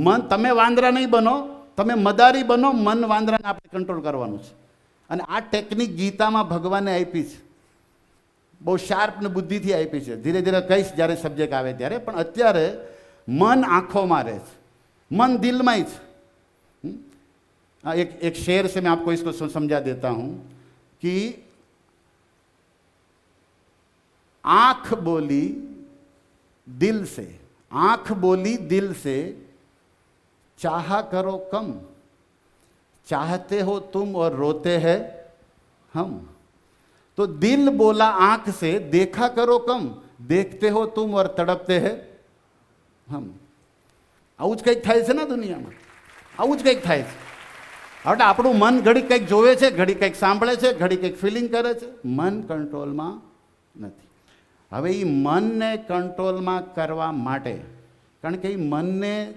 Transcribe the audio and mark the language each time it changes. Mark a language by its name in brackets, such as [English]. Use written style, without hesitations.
[Gujarati] તમે વાંદરા નહીં બનો, તમે મદારી બનો. મન વાંદરાને આપણે કંટ્રોલ કરવાનું છે. અને આ ટેકનિક ગીતામાં ભગવાને આપી છે, બહુ શાર્પ ને બુદ્ધિથી આપી છે. ધીરે ધીરે કહીશ જ્યારે સબ્જેક્ટ આવે ત્યારે. પણ અત્યારે મન આંખોમાં રહે છે, મન દિલમાં જ. [Hindi] एक शेर से मैं आपको इसको समझा देता हूं कि आंख बोली दिल से, आंख बोली दिल से, चाहा करो कम, चाहते हो तुम और रोते हैं हम. तो दिल बोला आंख से, देखा करो कम, देखते हो तुम और तड़पते हैं हम. [Gujarati] આવું જ કંઈક થાય છે ને દુનિયામાં, આવું જ કંઈક થાય છે. એટલે આપણું મન ઘડી કંઈક જોવે છે, ઘડી કંઈક સાંભળે છે, ઘડી કંઈક ફિલિંગ કરે છે. મન કંટ્રોલમાં નથી. હવે એ મનને કંટ્રોલમાં કરવા માટે, કારણ કે એ મનને